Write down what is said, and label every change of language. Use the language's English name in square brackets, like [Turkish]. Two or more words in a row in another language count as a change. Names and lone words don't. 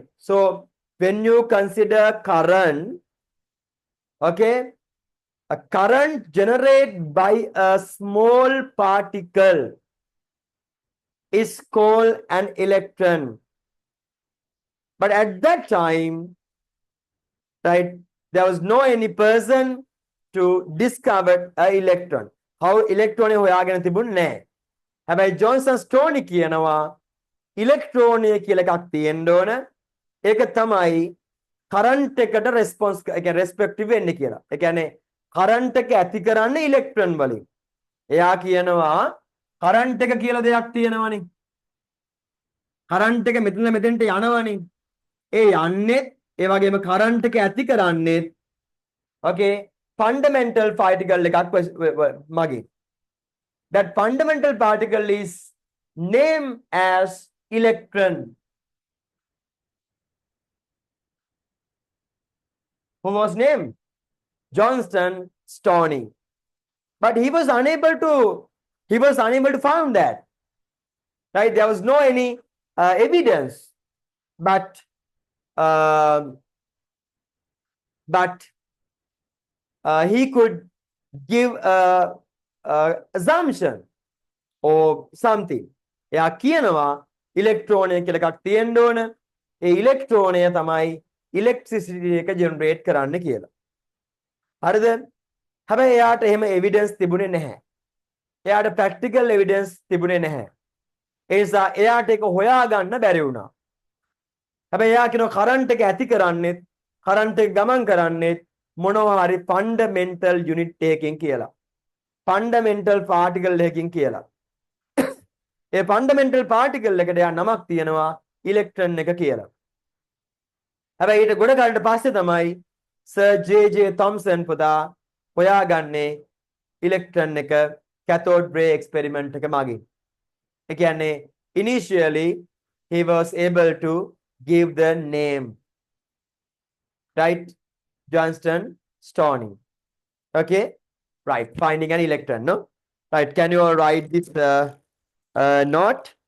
[English] So when you consider current, okay, a current generated by a small particle is called an electron. But at that time, right, there was no any person to discover a electron. How electron [Sinhala] හොයාගෙන තිබුණේ නැහැ. හැබැයි ජොන්සන් ස්ටෝනි කියනවා electron කියලා එකක් තියෙන්න ඕන. ඒක තමයි current එකට response එක respective වෙන්නේ කියලා. ඒ කියන්නේ current එක ඇති කරන්නේ electron වලින්. එයා කියනවා current එක කියලා දෙයක් තියෙනවනේ. current එක මෙතන මෙතෙන්ට යනවනේ. ඒ යන්නේ ඒ වගේම current එක ඇති කරන්නේ [English] okay fundamental particle [Sinhala] එකක් මගේ. [English] That fundamental particle is named as electron. Who was named? Johnston Stoney. But he was unable to find that. Right? There was no any evidence. But he could give a assumption or something. [Sinhala] එයා කියනවා electron කියලා එකක් තියෙන්න ඕන. ඒ electron තමයි electricity එක generate කරන්න කියලා. හරිද? හැබැයි එයාට එහෙම evidence තිබුණේ නැහැ. එයාට [English] practical evidence [Sinhala] තිබුණේ නැහැ. ඒ නිසා එයාට ඒක හොයාගන්න බැරි වුණා. හැබැයි එයා කියනවා current එක ඇති කරන්නේත් current එක ගමන් කරන්නේත් මොනවා හරි [English] fundamental unit [Sinhala] එකකින් කියලා. [English] fundamental particle [Sinhala] එකකින් කියලා. ඒ [English] fundamental particle [Sinhala] එකට යා නමක් තියෙනවා electron එක කියලා. හැබැයි ඊට ගොඩ කාලෙට පස්සේ තමයි Sir J. Thomson පුතා හොයාගන්නේ electron එක [English] cathode ray experiment [Sinhala] එක මගින්. ඒ කියන්නේ [English] initially he was able to give the name, right? Johnston Stoney. Okay, right, finding an electron, no? Right, can you all write this note?